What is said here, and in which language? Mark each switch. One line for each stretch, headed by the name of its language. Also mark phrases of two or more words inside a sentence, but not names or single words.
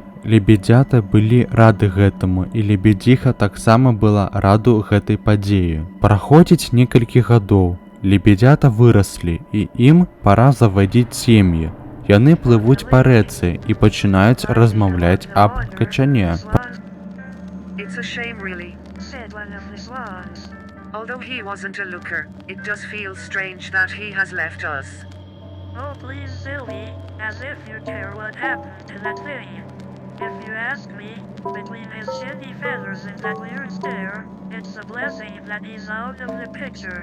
Belarusian: Лебедзята былі рады гэтаму, і лебедзіха таксама была раду гэтай падзеі. Праходзіць некалькі гадоў. Лебедзята выраслі, і ім пара завадзіць сем'і. Яны плывуць па рэцы і пачынаюць размаўляць аб качане.
English: It's a shame, really, said one of the swans. Although he wasn't a looker, it does feel strange that he has left us. Oh, please, Sylvie, as if you care what happened to that thing. If you ask me, between his shitty feathers and that weird stare, it's a blessing that he's out of the picture.